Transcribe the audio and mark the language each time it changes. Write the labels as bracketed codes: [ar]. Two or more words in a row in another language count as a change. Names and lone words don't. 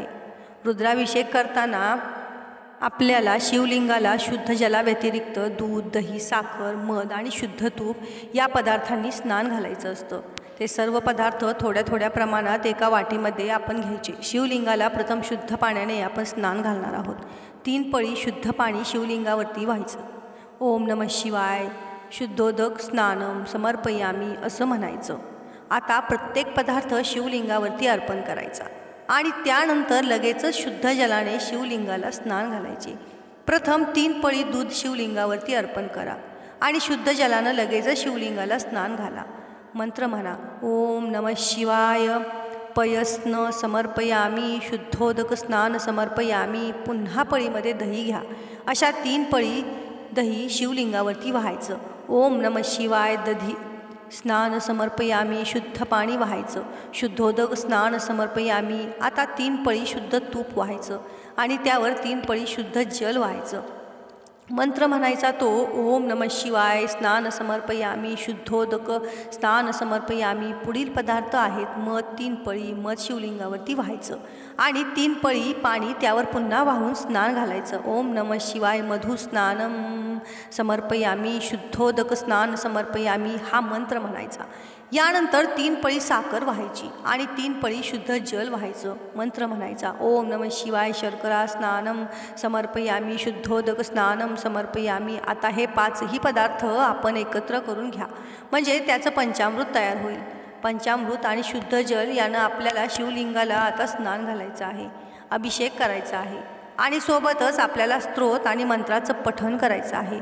[mr] रुद्राभिषेक करताना आपल्याला शिवलिंगाला शुद्ध जलाव्यतिरिक्त दूध, दही, साखर, मध आणि शुद्ध तूप या पदार्थांनी स्नान घालायचं असतं. ते सर्व पदार्थ थोड्या थोड्या प्रमाणात एका वाटीमध्ये आपण घ्यायचे. शिवलिंगाला प्रथम शुद्ध पाण्याने आपण स्नान घालणार आहोत. 3 पळी शुद्ध पाणी शिवलिंगावरती व्हायचं. [sa] ओम नमः शिवाय शुद्धोदक स्नानम समर्पयामी [mr] असं म्हणायचं. आता प्रत्येक पदार्थ शिवलिंगावरती अर्पण करायचा आणि त्यानंतर लगेचच शुद्ध जलाने शिवलिंगाला स्नान घालायचे. प्रथम 3 पळी दूध शिवलिंगावरती अर्पण करा आणि शुद्ध जलानं लगेचच शिवलिंगाला स्नान घाला. मंत्र म्हणा. [sa] ओम नमः शिवाय पयस्न समर्पयामी शुद्धोदक स्नान समर्पयामी. [mr] पुन्हा पळीमध्ये दही घ्या. अशा 3 पळी दही शिवलिंगावरती व्हायचं. [sa] ओम नमः शिवाय दधी स्नान समर्पयामी. [mr] शुद्ध पाणी व्हायचं. [sa] शुद्धोदक स्नान समर्पयामी. [mr] आता 3 पळी शुद्ध तूप व्हायचं आणि त्यावर 3 पळी शुद्ध जल व्हायचं. मंत्र म्हणायचा तो [sa] ओम नमः शिवाय स्नान समर्पयामी शुद्धोदक स्नान समर्पयामी. [mr] पुढील पदार्थ आहेत मध. 3 पळी मध शिवलिंगावरती व्हायचं आणि 3 पळी पाणी त्यावर पुन्हा वाहून स्नान घालायचं. [sa] ओम नमः शिवाय मधु स्नानम समर्पयामी शुद्धोदक स्नान समर्पयामी [mr] हा मंत्र म्हणायचा. यानंतर 3 पळी साखर व्हायची आणि 3 पळी शुद्ध जल व्हायचं. मंत्र म्हणायचा. [sa] ओम नमः शिवाय शर्करा स्नानम समर्पयामी शुद्धोदक स्नानम समर्पयामी. [mr] आता हे 5ही पदार्थ आपण एकत्र करून घ्या म्हणजे त्याचं पंचामृत तयार होईल. पंचामृत आणि शुद्ध जल यानं आपल्याला शिवलिंगाला आता स्नान घालायचं आहे, अभिषेक करायचा आहे आणि सोबतच आपल्याला स्तोत्र आणि मंत्राचं पठण करायचं आहे.